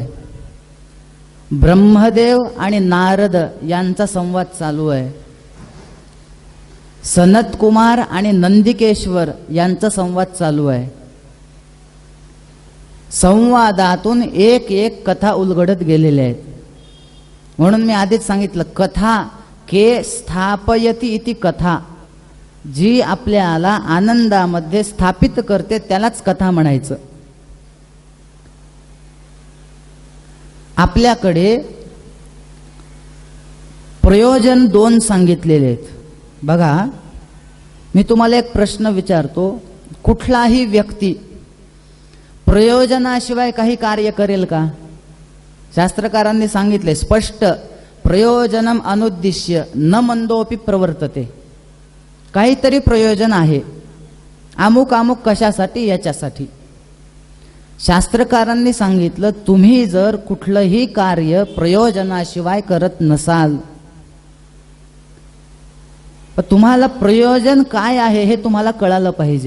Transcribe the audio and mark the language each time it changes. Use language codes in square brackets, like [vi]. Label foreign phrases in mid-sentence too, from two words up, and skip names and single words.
[mr] ब्रह्मदेव आणि नारद यांचा संवाद चालू आहे. सनत कुमार आणि नंदिकेश्वर यांचा संवाद चालू आहे. संवादातून एक एक कथा उलगडत गेलेल्या आहेत. म्हणून मी आधीच सांगितलं, [sa] कथा के स्थापयति इति कथा, [mr] जी आपल्याला आनंदामध्ये स्थापित करते त्यालाच कथा म्हणायचं. आपल्याकडे प्रयोजन 2 सांगितलेले आहेत. बघा, मी तुम्हाला एक प्रश्न विचारतो, कुठलाही व्यक्ती प्रयोजनाशिवाय काही कार्य करेल का? शास्त्रकारांनी सांगितले स्पष्ट, [sa] प्रयोजनम अनुद्दिश्य न मंदोपि प्रवर्तते. [mr] काहीतरी प्रयोजन आहे, अमुक अमुक कशासाठी, याच्यासाठी. शास्त्रकारांनी सांगितलं, तुम्ही जर कुठलंही कार्य प्रयोजनाशिवाय करत नसाल, पण तुम्हाला प्रयोजन काय आहे हे तुम्हाला कळालं पाहिजे.